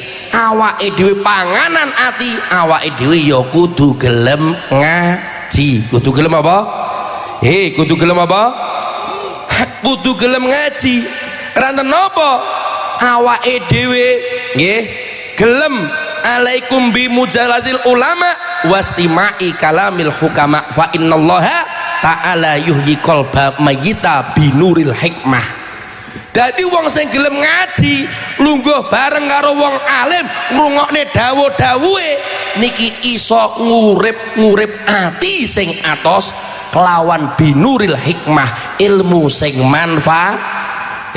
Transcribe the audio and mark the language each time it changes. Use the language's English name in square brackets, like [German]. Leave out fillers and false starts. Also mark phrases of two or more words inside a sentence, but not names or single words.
[Javanese] Awake dhewe panganan ati, awake dhewe ya kudu gelem ngaji. Kudu gelem apa? Kudu gelem apa? Kudu gelem ngaji. Ranten napa? Awake dhewe nggih gelem [Arabic] عليكم بمجالس العلماء واستماع كلام الحكماء فإن الله تعالى يحيي القلب الميت بنور الحكمة. [Javanese] Dadi wong sing gelem ngaji lungguh bareng karo wong alim ngrungokne dawuh-dawuhe niki iso ngurip ati sing atos kelawan [Arabic] بنور الحكمة, [Javanese] ilmu sing manfaat.